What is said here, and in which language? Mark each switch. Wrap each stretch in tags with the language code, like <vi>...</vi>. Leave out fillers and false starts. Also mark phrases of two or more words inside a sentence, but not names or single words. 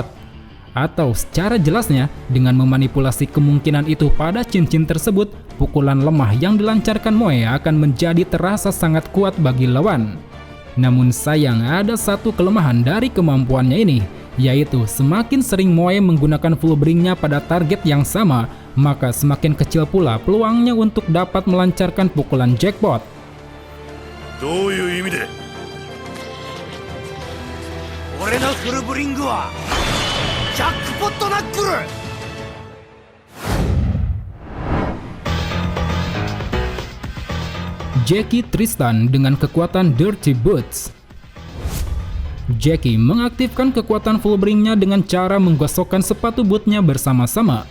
<id>Atau secara jelasnya, dengan memanipulasi kemungkinan itu pada cincin tersebut, pukulan lemah yang dilancarkan Moe akan menjadi terasa sangat kuat bagi lawan. Namun sayang, ada satu kelemahan dari kemampuannya ini, yaitu semakin sering Moe menggunakan Fullbringnya pada target yang sama, maka semakin kecil pula peluangnya untuk dapat melancarkan pukulan jackpot.</id> <ja>どういう意味で俺のフルブリングはジャックポットナックル</ja> <id>Jackie Tristan dengan kekuatan Dirty Boots. Jackie mengaktifkan kekuatan Fullbringnya dengan cara menggosokkan sepatu bootnya bersama-sama.</id>